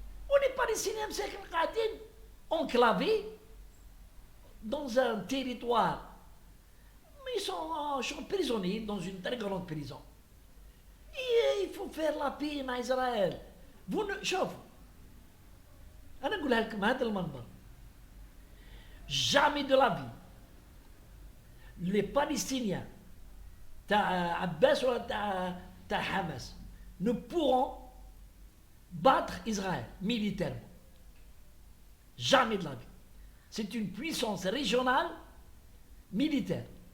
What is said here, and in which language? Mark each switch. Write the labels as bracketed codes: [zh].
[fr] On est Palestiniens enclavés dans un territoire, mais ils sont prisonniers dans une très grande prison. Et il faut faire la paix avec Israël. [ar] شوفوا أنا أقولها لكم هذا المنبر. [fr] Jamais de la vie les Palestiniens [ar] تاع عباس ولا تاع [fr] Hamas ne pourront battre Israël militairement. Jamais de la vie. C'est une puissance régionale militaire.